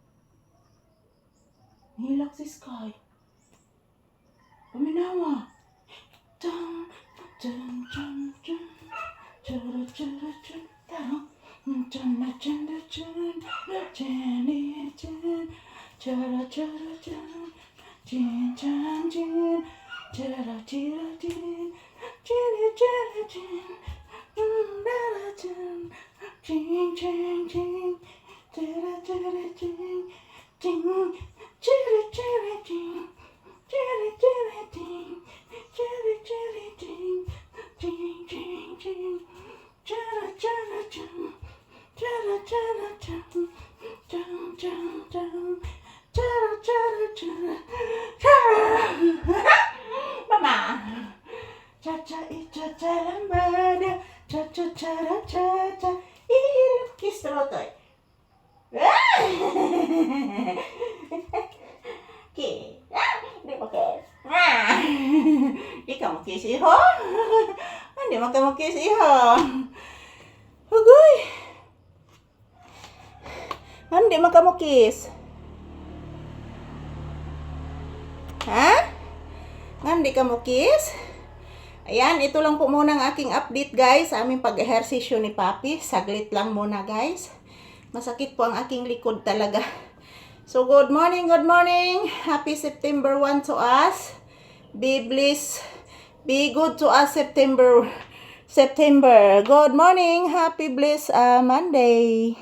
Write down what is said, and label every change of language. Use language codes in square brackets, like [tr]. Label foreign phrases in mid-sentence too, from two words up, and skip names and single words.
[hil] Hilak si Sky. Paminawa. Tum, tum, tum, tum. Chara, chara, chara, tum. Chana, chana, chana. Chani, chan. Chara, chara, chan. Chin, chan, chin. Chara, chira, chin. Chiri, chiri, chin. Dara, chin. Chin, chin, chin. Chara, chara, chin. Chin. Chiri, chiri, chin. Chiri, chiri, chin. Chiri, chiri, chin. Chin, chin, chin. Chara, chara, chin. Chara, chara, chin. Chum, chum, chum. Chara, chara, chara. Mama. Cha cha I cha cha lambada. Cha cha cha ra cha cha. Kiss rotoy. Kiss. [tl] Hindi mo kiss. Di ka mo kiss iho. Hindi mo ka mo kiss iho. Agoy. Hindi mo ka mo kiss. Ha? Hindi ka mo kiss? Ayan, ito lang po muna ang aking [en] update guys [tl] sa aming pag-ehersisyo ni Papi. Saglit lang muna guys. Masakit po ang aking likod talaga. [en] So, good morning, good morning. Happy September 1 to us. Be blessed. Be good to us September. Good morning. Happy blessed Monday.